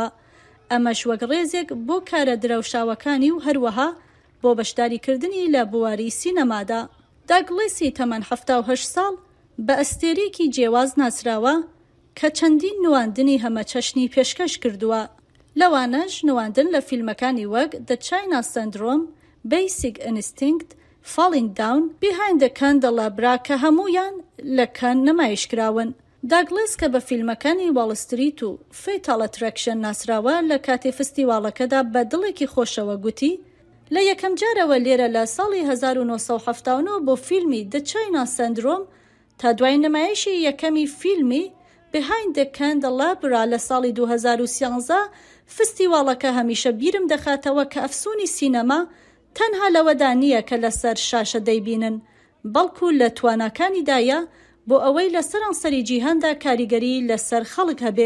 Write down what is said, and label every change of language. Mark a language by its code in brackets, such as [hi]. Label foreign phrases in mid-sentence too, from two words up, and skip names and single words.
[ckb] ئەمەش وەک ڕێزێک بۆ کارە درەوشاوەکانی و هەروەها بۆ بەشداریکردنی لە بواری سینەمادا. داگلسی تەمەن 78 ساڵ بە ئەستێرێکی جێواز ناسراوە کە چەندین نواندنی هەمە چەشنی پێشکەش کردووە. لەوانەش نواندن لە فیلمەکانی وەک The China Syndrome، Basic Instinct، Falling Down، Behind the Candelabra کە هەموویان لە کەن نمایشکراون. داگلس کە بە فیلمەکانی واڵستریت و Fatal Attraction ناسراوە لە کاتی فستیواڵەکەدا بە دڵێکی خۆشەوە گوتی لە یەکەم جارەوە لێرە لە ساڵی 1979 بۆ فیلمی The China Syndrome تا دوای نمایشی یەکەمی فیلمی Behind the Candelabra لە ساڵی 2013 فستیواڵەکە هەمیشە بیرم دەخاتەوە کە ئەفسونی سینەما تەنها لەوەدا نییە کە لەسەر شاشە دەیبینن بەڵکو لە تواناکانیدایە بۆ ئەوەی لە سەرانسەری جیهاندا کاریگەری لەسەر خەڵک هەبێ.